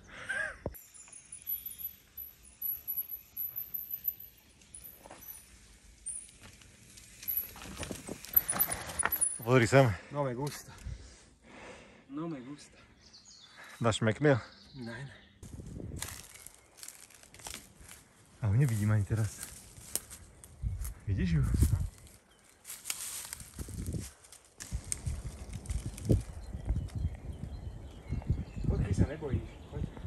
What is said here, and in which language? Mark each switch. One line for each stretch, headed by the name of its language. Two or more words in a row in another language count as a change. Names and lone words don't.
Slovak: Pozri sem.
Spanish: No me gusta. No me gusta.
Slovak: Dáš mekmil?
German: Nein.
Slovak: A ho nevidím ani teraz. Vidíš ju? Nebojíš, poď.